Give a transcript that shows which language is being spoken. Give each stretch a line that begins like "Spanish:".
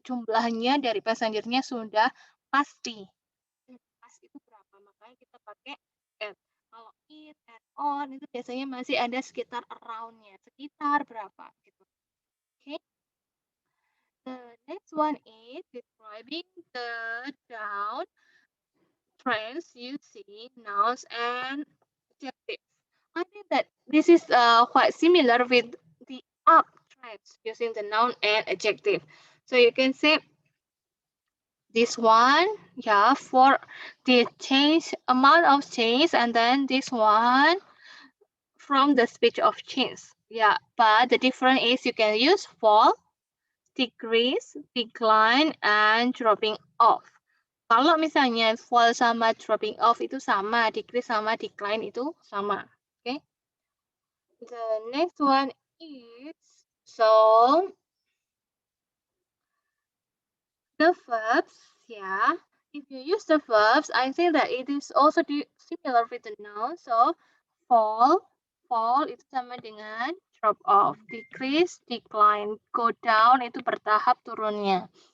Indonesian: Jumlahnya dari passengernya sudah pasti. Pas itu berapa? Makanya kita pakai at. Kalau it, at, on, itu biasanya masih ada sekitar around-nya. Sekitar berapa? Gitu. Oke. Okay?
English: The next one is describing the down trends using nouns and adjectives. I think that this is quite similar with the up trends using the noun and adjective. So you can say this one, yeah, for the change, amount of change, and then this one from the speech of change. Yeah, but the difference is you can use fall, decrease, decline, and dropping off.
Indonesian: Kalau misalnya fall sama dropping off itu sama, decrease sama decline itu sama. Okay.
English: The next one is, so the verbs, yeah. If you use the verbs, I think that it is also similar with the noun.
Indonesian: So fall itu sama dengan drop off, decrease, decline, go down itu bertahap turunnya.